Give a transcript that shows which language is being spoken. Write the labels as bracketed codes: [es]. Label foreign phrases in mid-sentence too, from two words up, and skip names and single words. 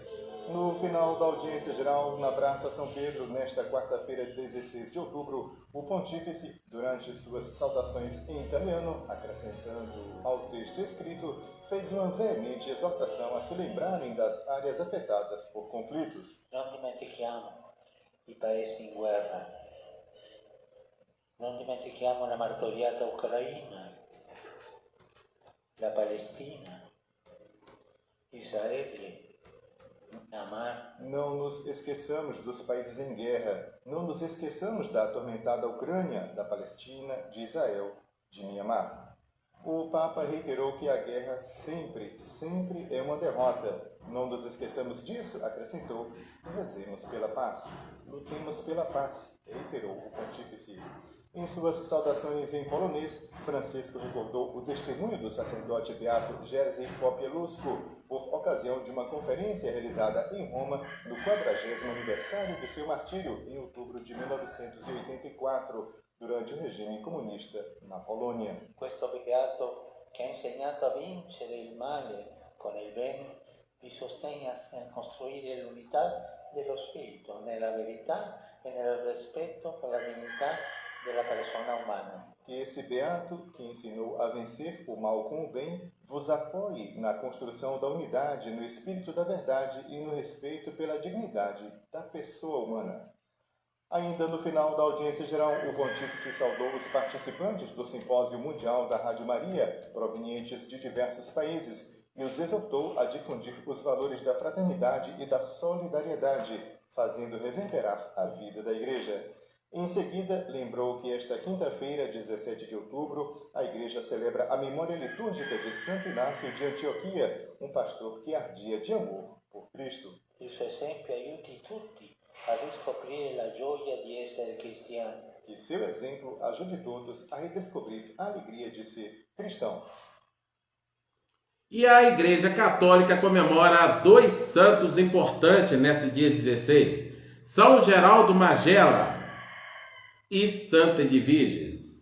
[pt] No final da audiência geral, na Praça São Pedro, nesta quarta-feira, 16 de outubro, o Pontífice, durante suas saudações em italiano, acrescentando ao texto escrito, fez uma veemente exortação a se lembrarem das áreas afetadas por conflitos. [it] Non dimentichiamo i paesi in guerra. Non dimentichiamo la martoriata Ucraina, la Palestina, Israele, Myanmar. [pt] Não nos esqueçamos dos países em guerra. Não nos esqueçamos da atormentada Ucrânia, da Palestina, de Israel, de Myanmar. O Papa reiterou que a guerra sempre é uma derrota. Não nos esqueçamos disso, acrescentou, e rezemos pela paz. Lutemos pela paz, reiterou o Pontífice. Em suas saudações em polonês, Francisco recordou o testemunho do sacerdote beato Jerzy Popieluszko por ocasião de uma conferência realizada em Roma no 40º aniversário de seu martírio em outubro de 1984, durante o regime comunista na Polônia. [it] Questo beato che ha insegnato a vincere il male con il bene vi sostenne a costruire l'unità dello spirito nella verità e nel rispetto per la dignità della persona umana. [pt] Que esse beato, que ensinou a vencer o mal com o bem, vos apoie na construção da unidade, no espírito da verdade e no respeito pela dignidade da pessoa humana. Ainda no final da audiência geral, o Pontífice saudou os participantes do Simpósio Mundial da Rádio Maria, provenientes de diversos países, e os exortou a difundir os valores da fraternidade e da solidariedade, fazendo reverberar a vida da Igreja. Em seguida, lembrou que esta quinta-feira, 17 de outubro, a Igreja celebra a memória litúrgica de Santo Inácio de Antioquia, um pastor que ardia de amor por Cristo. [it] Il suo esempio aiuti tutti a riscoprire la gioia di essere cristiani. [pt] Que seu exemplo ajude todos a redescobrir a alegria de ser cristãos. E a Igreja Católica comemora 2 santos importantes nesse dia 16. São Geraldo Magela e Santa Edviges.